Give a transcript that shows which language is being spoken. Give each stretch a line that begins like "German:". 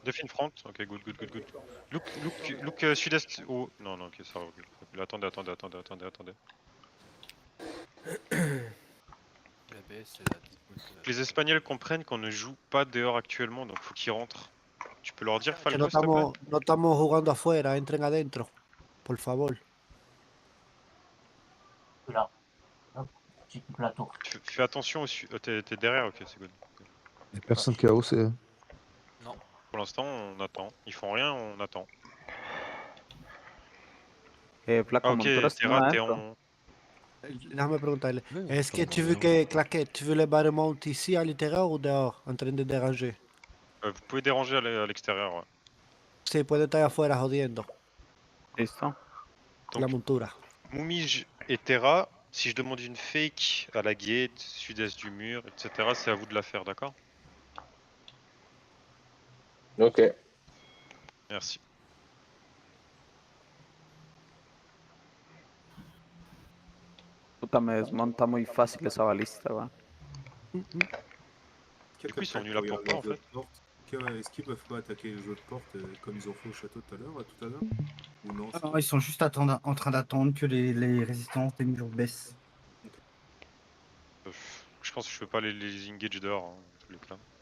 English: Def in front, ok, good. Look sud-est.
French: Oh, non, ok, ça va.
English: Okay.
French: Attendez. Les Espagnols comprennent qu'on ne joue pas dehors actuellement, donc faut qu'ils rentrent. Tu peux leur dire, Falco, s'il te plaît?
Spanish: No estamos jugando afuera, entren adentro. Por favor.
French: Là. J'équipe la tour. Fais attention au sud. T'es derrière, ok, c'est good. Il n'y a personne qui a OC. Non. Pour l'instant, on attend. Ils font rien, on attend. Flaco, ok, Terra, t'es en...
Spanish: Déjame preguntarle.
French: Ouais, Est-ce que attends, tu veux non. que Claquette, tu veux le barrement ici à l'intérieur ou dehors, en train de déranger? Vous pouvez déranger à l'extérieur. Ouais.
Spanish: Sí, puede estar afuera jodiendo Listo. la
French: Donc,
Spanish: montura.
French: Moumige et Terra, si je demande une fake à la gate, sud-est du mur, etc., c'est à vous de la faire, d'accord? Ok. Merci.
Spanish: Puta, me desmonta muy fácil esa balista, weón.
French: Du coup, ils sont venus là pourquoi en fait? Est-ce qu'ils peuvent pas attaquer le jeu de porte comme ils ont fait au château tout à l'heure Ou non Ils sont juste en train d'attendre que les résistances des murs baissent. Je pense que je peux pas les engage dehors, hein, dans tous les cas.